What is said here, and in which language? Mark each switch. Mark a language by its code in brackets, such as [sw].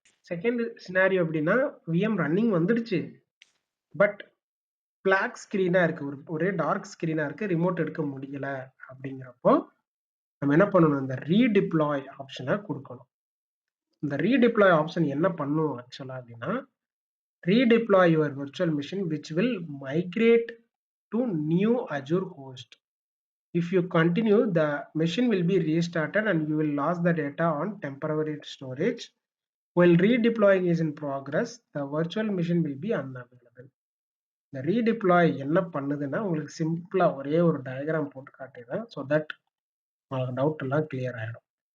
[ta] Second scenario எப்படின்னா VM running வந்துடுச்சு, but black ஸ்கிரீனா இருக்கு, ஒரே டார்க் ஸ்கிரீனா இருக்கு, ரிமோட் எடுக்க முடியல. அப்படிங்கிறப்போ நம்ம என்ன பண்ணணும், இந்த ரீடிப்ளாய் ஆப்ஷனை கொடுக்கணும். இந்த ரீடிப்ளாய் ஆப்ஷன் என்ன பண்ணும் ஆக்சுவலா அப்படின்னா, [en] Redeploy your virtual machine which will migrate to new Azure host. If you continue, the machine will be restarted and you will lose the data on temporary storage. While redeploying is in progress, the virtual machine will be unavailable. [ta] இந்த ரீடிப்ளாய் என்ன பண்ணுதுன்னா உங்களுக்கு சிம்பிளா ஒரே ஒரு diagram போட்டு காட்டுறேன். So that உங்களுக்கு டவுட் எல்லாம் கிளியர் ஆயிடும்.